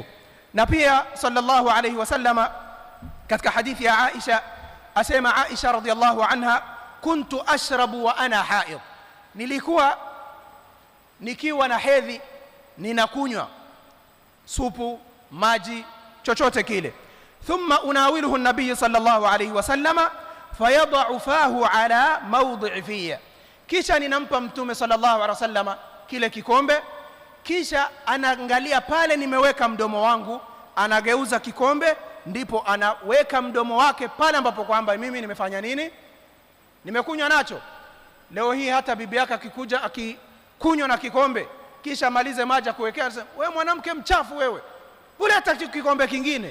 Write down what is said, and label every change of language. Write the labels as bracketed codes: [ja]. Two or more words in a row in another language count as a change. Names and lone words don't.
[sw] Na pia [ar] صلى الله عليه وسلم [sw] katika hadithi ya Aisha asema Aisha [ar] رضي الله عنها, كنت أشرب وأنا حائض, [sw] nilikuwa nikiwa na hedhi ninakunywa. supu, maji, chochote kile. [ar] ثم أناوله النبي صلى الله عليه وسلم فيضع فاه على موضع في, [sw] kisha ninampa mtume [ar] صلى الله عليه وسلم [sw] kile kikombe, kisha anaangalia pale nimeweka mdomo wangu, anageuza kikombe, ndipo anaweka mdomo wake pale ambapo kwamba mimi nimefanya nini, nimekunywa nacho. Leo hii hata bibi yake akikuja akikunywa na kikombe kisha malize maji kuwekea, wewe mwanamke mchafu wewe, ule hata kikombe kingine.